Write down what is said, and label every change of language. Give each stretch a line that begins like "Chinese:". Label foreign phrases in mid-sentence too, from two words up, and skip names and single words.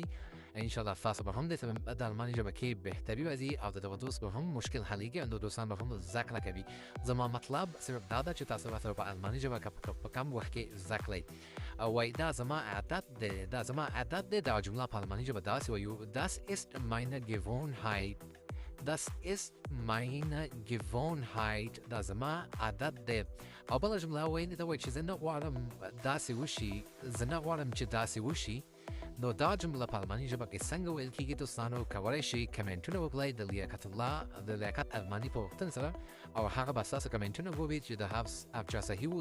Pashto: انشاءالله تاسو به هم د الماني ژبه کې بهتري راځي او د دغه دوست به هم مشکل حلیږي او دوستان به هم زده کړه کوي. زما مطلب صرف دا ده چې تاسو ورته په الماني ژبه په کم وخت کې زده کړئ. وایي دا زما عادت دی. دا جمله په الماني ژبه داسې وایو:
German: Das ist meine Gewohnheit. Das ist meine Gewohnheit.
Pashto: دا زما عادت دی. او بله جمله وایي دا وایي چې زه نه غواړم داسې وشي، زه نه غواړم چې داسې وشي. نو دا جمله په الماني ژبه کې څنګه ویل کېږي دوستانو؟ کولی شئ کمنټونه وکړئ د لیاقت الماني په پوښتنې سره او هغه به ستاسو کمنټونه ووي چې د هر چا صحیح و.